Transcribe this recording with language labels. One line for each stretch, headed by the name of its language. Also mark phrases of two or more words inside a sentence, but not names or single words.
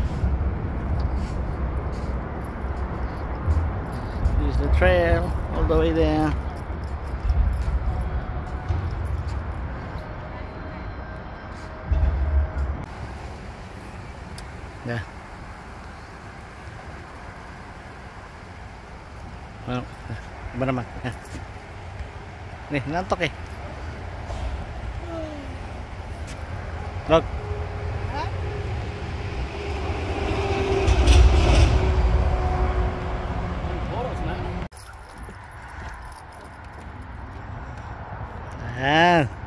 English: Here's the trail all the way there. Yeah.
Filipino: Ano? Iba naman. Nih, nantok eh.
English: Look. Ha? Ah.